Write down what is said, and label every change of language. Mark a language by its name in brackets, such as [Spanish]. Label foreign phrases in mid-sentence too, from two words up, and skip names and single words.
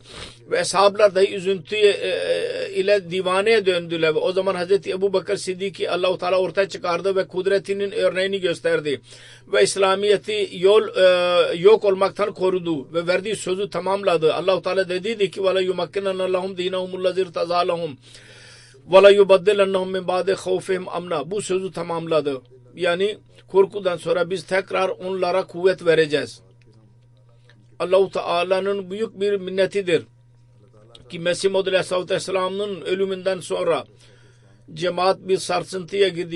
[Turkish] Ve ashablar dahi üzüntü ile divaneye döndüler. Ve o zaman Hz. Ebu Bakır Siddiq'i Allah-u Teala ortaya çıkardı ve kudretinin örneğini gösterdi. Ve İslamiyet'i yok olmaktan korudu ve verdiği sözü tamamladı. Allah-u Teala dediydi ki [Arabic] وَلَا يُمَكِّنَنَّ لَهُمْ دِينَهُمُ الَّذِي ارْتَضَىٰ لَهُمْ وَلَا يُبَدِّلَنَّهُمْ مِنْ بَعْدِ خَوْفِهِمْ amna. [Turkish] Bu sözü tamamladı. Yani korkudan sonra biz tekrar onlara kuvvet vereceğiz. Allah-u Teala'nın büyük bir minnetidir ki Mesih Muhammed Aleyhisselatü Vesselam'ın ölümünden sonra cemaat bir sarsıntıya girdi.